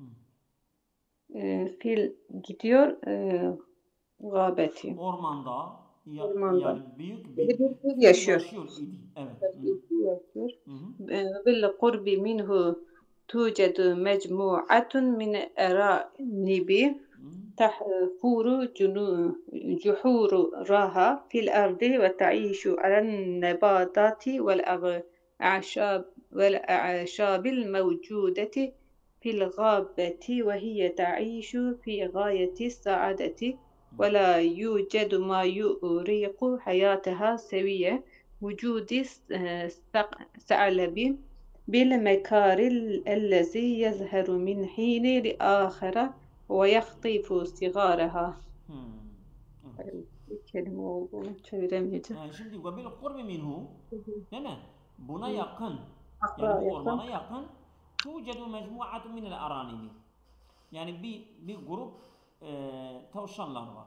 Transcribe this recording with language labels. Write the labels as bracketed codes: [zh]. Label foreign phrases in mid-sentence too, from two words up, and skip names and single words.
[tr] Fil gidiyor gâbeti. Ormanda. Yani büyük bir yaşıyor. Evet. [ar] بالقرب منه توجد مجموعة من الأرانب تحفر جحورها في الأرض وتعيش على النباتات والأعشاب الموجودة في الغابة وهي تعيش في غاية السعادة ولا يوجد ما يؤرق حياتها سوى وجود الثعلب بالمكار الذي يظهر من حين لآخر ويخطف صغارها. [tr] Evet. Bir kelime olduğunu çeviremeyeceğim. Yani şimdi ve [ar] بالقرب منه, [tr] değil mi? Buna yakın, yani Akra bu ormana yakın. yakın [ar] توجد مجموعة من الأرانب. [tr] Yani bir grup tavşanlar var.